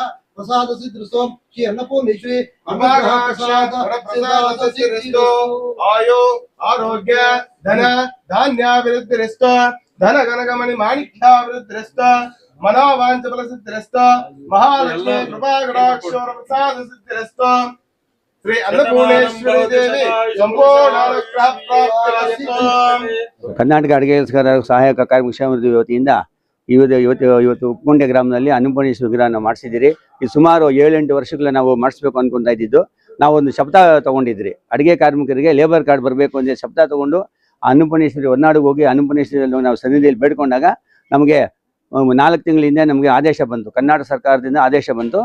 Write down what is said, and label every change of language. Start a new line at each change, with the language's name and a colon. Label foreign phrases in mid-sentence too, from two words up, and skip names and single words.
Sanskrit: प्रसाद सिद्धिस्तु श्री अन्नपूर्णेश्वरी प्रसाद सिद्धिस्तु आयु आरोग्य धन धान्याभिवृद्धिस्तु धन गणगमनि माणिक्याभिवृद्धिस्तु मनोवांच फल सिद्धिस्तु महालक्ष्मी कृपा कटाक्षोर प्रसाद सिद्धिस्तु श्री अन्नपूर्णेश्वरी देवी संपूर्ण अनुग्रह प्राप्तिरस्तु।
Kannada: ಕರ್ನಾಟಕ ಅಡುಗೆ ಸಹಾಯಕ ಕಾರ್ಯಕ್ಷೇಮದ ವತಿಯಿಂದ ಇವತ್ತು ಉಪ್ಪುಂಡೆ ಗ್ರಾಮದಲ್ಲಿ ಅನ್ನಪೂರ್ಣೇಶ್ವರಿ ವಿಗ್ರಹನ ಮಾಡಿಸಿದ್ದೀರಿ. ಇದು ಸುಮಾರು 7-8 ವರ್ಷಗಳ ನಾವು ಮಾಡಿಸ್ಬೇಕು ಅನ್ಕೊಂತಾ ಇದ್ದಿದ್ದು. ನಾವೊಂದು ಶಬ್ದ ತಗೊಂಡಿದ್ರಿ, ಅಡುಗೆ ಕಾರ್ಮಿಕರಿಗೆ
English: labour card
Kannada: ಬರಬೇಕು ಅಂತ ಶಬ್ದ ತಗೊಂಡು ಅನ್ನಪೂರ್ಣೇಶ್ವರಿ ಹೊರನಾಡಿಗೆ ಹೋಗಿ ಅನ್ನಪೂರ್ಣೇಶ್ವರಿಯಲ್ಲಿ ನಾವು ಸನ್ನಿಧಿಯಲ್ಲಿ ಬೇಡ್ಕೊಂಡಾಗ ನಮಗೆ 4 ತಿಂಗಳ ಹಿಂದೆ ನಮಗೆ ಆದೇಶ ಬಂತು, ಕರ್ನಾಟಕ ಸರ್ಕಾರದಿಂದ ಆದೇಶ ಬಂತು.